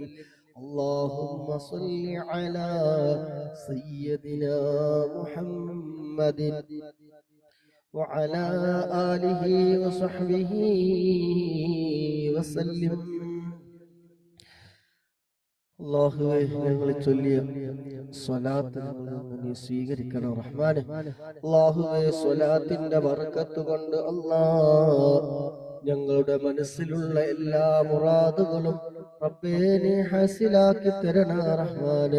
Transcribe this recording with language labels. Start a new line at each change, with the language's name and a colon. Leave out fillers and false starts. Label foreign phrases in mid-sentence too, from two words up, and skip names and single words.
Arabic: اللهم صل على سيدنا محمد وعلى آله وصحبه وسلم.
Malayalam: അല്ലാഹുവേ ഞങ്ങൾ ചൊല്ലിയ സ്വലാത്ത് ഞങ്ങളിൽ നിന്ന് നീ സ്വീകരിക്കണം റഹ്മാനെ. അല്ലാഹുവേ സ്വലാത്തിന്റെ ബർക്കത്ത് കൊണ്ട് ഞങ്ങളുടെ മനസ്സിലുള്ള എല്ലാ മുറാദുകളും റബ്ബേ നീ ഹാസിലാക്കി തരണ റഹ്മാനെ.